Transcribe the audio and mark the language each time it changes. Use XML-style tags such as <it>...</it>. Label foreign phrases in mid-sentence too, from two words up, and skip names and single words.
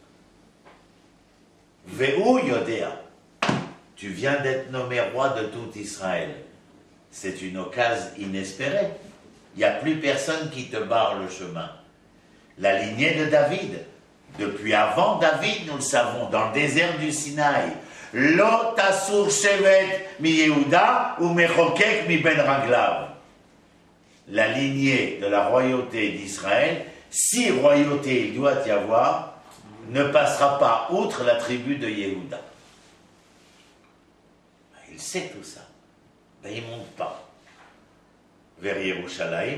<he>והוא יודע.</he> <fr>Tu viens d'être nommé roi de tout Israël. C'est une occasion inespérée. Il n'y a plus personne qui te barre le chemin. La lignée de David, depuis avant David, nous le savons, dans le désert du Sinaï,</fr> <he>לא תסור שבט מי יהודה ו מחוקק מי בין רגליו.</he> <fr>La lignée de la royauté d'Israël, si royauté il doit y avoir, ne passera pas outre la tribu de Yehuda. Il sait tout ça. Ben, il ne monte pas vers Yerushalayim.</fr>